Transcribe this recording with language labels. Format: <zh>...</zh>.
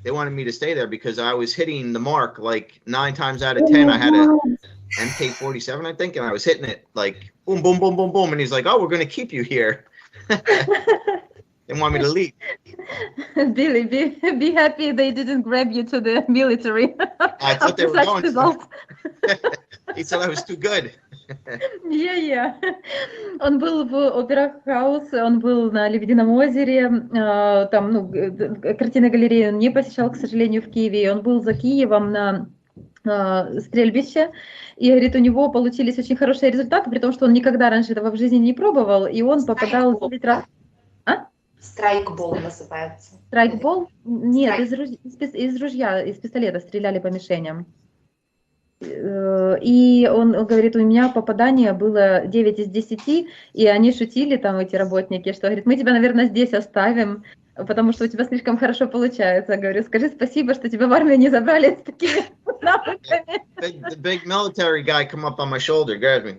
<en>They wanted me to stay there because I was hitting the mark like 9 times out of 10. I had a MK47, I think, and I was hitting it like boom, boom, boom, boom, boom. And he's like, "Oh, we're going to keep you here." They want me to leave. Billy, be happy they didn't grab you to the military. I thought they were going to. He said I was too good. Yeah.</en> <ru>Он был в Opera House, он был на Лебедином озере, там, картинной галереи он не посещал, к сожалению, в Киеве. Он был за Киевом на стрельбище, и, говорит, у него получились очень хорошие результаты, при том, что он никогда раньше этого в жизни не пробовал, и он попадал 9 раз. Страйкбол называется. Страйкбол? Нет, из ружья, из пистолета стреляли по мишеням. И он говорит, у меня попадание было 9 из 10, и они шутили, там, эти работники, что, говорит, мы тебя, наверное, здесь оставим, потому что у тебя слишком хорошо получается. Говорю, скажи спасибо, что тебя в армию не забрали с такими навыками.</ru> <en>The big military guy come up on my shoulder, grabs me.</en>